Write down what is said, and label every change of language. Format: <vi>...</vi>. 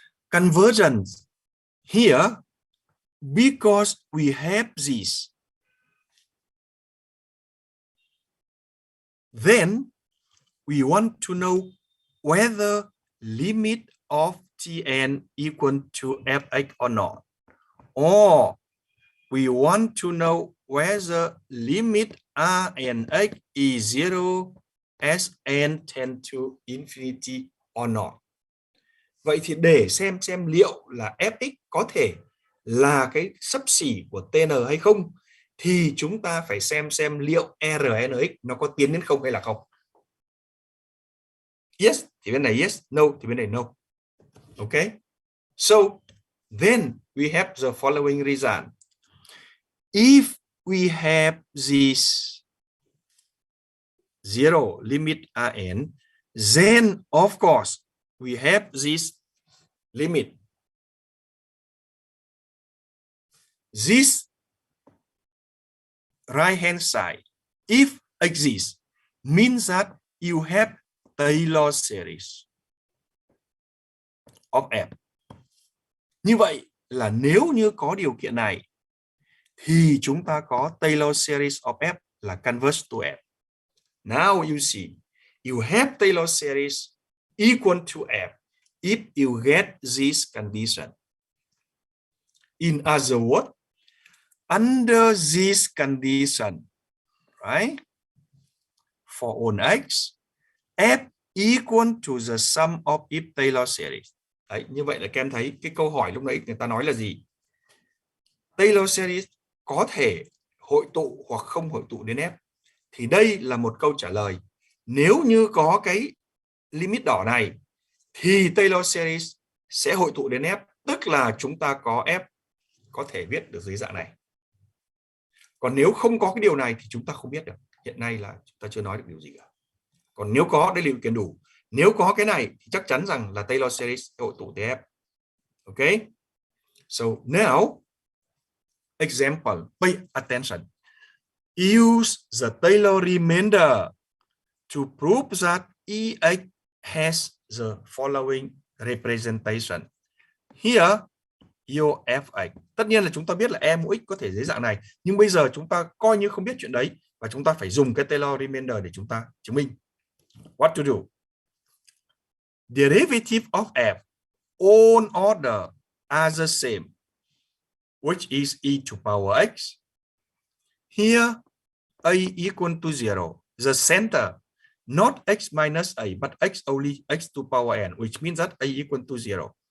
<en>Convergence here, because we have this, then we want to know whether limit of Tn equal to Fx or not. Or we want to know whether limit R and X is 0 as n tend to infinity or not.</en> <vi>Vậy thì để xem liệu là Fx có thể là cái xấp xỉ của Tn hay không, thì chúng ta phải xem liệu Rnx nó có tiến đến không hay là không. Yes thì bên này yes, no thì bên này no.</vi> <en>Okay? So then we have the following result. If we have this 0 limit Rn, then of course we have this limit. This right hand side, if exists, means that you have Taylor series of F.</en> <vi>Như vậy là nếu như có điều kiện này thì chúng ta có Taylor series of F là</vi> <en>converge to F. Now you see, you have Taylor series equal to F if you get this condition. In other words, under this condition, right, for all x, F equal to the sum of if Taylor series.</en> <vi>Đấy, như vậy là các em thấy cái câu hỏi lúc nãy người ta nói là gì? Taylor series có thể hội tụ hoặc không hội tụ đến F. Thì đây là một câu trả lời. Nếu như có cái limit đỏ này thì Taylor series sẽ hội tụ đến F, tức là chúng ta có F có thể viết được dưới dạng này. Còn nếu không có cái điều này thì chúng ta không biết được. Hiện nay là chúng ta chưa nói được điều gì cả. Còn nếu có, đây là điều kiện đủ. Nếu có cái này thì chắc chắn rằng là Taylor series hội tụ tới F.</vi> <en>Okay? So now, example, pay attention. Use the Taylor remainder to prove that Ex has the following representation. Here, your Fx.</en> <vi>Tất nhiên là chúng ta biết là E mũ x có thể dưới dạng này. Nhưng bây giờ chúng ta coi như không biết chuyện đấy. Và chúng ta phải dùng cái Taylor remainder để chúng ta chứng minh.</vi> <en>What to do? Derivative of F on order are the same, which is e to power x. Here, a equal to 0. The center, not x minus a, but x only x to power n, which means that a equal to 0.</en>